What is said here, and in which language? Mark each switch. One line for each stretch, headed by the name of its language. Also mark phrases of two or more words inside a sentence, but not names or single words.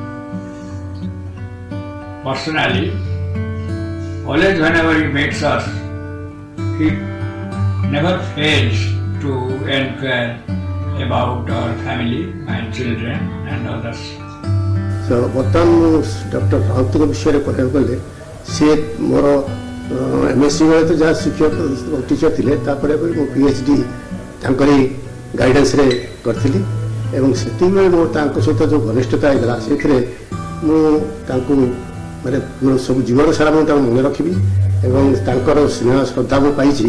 English: Personally, always whenever he meets us, he never fails to inquire about our family, my children and others. So,
Odia: ବର୍ତ୍ତମାନ ମୁଁ ଡକ୍ଟର ରାଉତଙ୍କ ବିଷୟରେ କହିବାକୁ ଗଲେ ସିଏ ମୋର MSc ବେଳେ ତ ଯାହା ଶିକ୍ଷକ ଟିଚର ଥିଲେ, ତାପରେ ମୁଁ PhD ତାଙ୍କରି ଗାଇଡାନ୍ସରେ କରିଥିଲି ଏବଂ ସେତିକିବେଳେ ମୁଁ ତାଙ୍କ ସହିତ ଯେଉଁ ଘନିଷ୍ଠତା ହେଇଥିଲା ସେଥିରେ ମୁଁ ତାଙ୍କୁ ମାନେ ସବୁ ଜୀବନ ସାରା ମୁଁ ତାଙ୍କୁ ମନେ ରଖିବି ଏବଂ ତାଙ୍କର ସ୍ନେହ ଶ୍ରଦ୍ଧା ମୁଁ ପାଇଛି।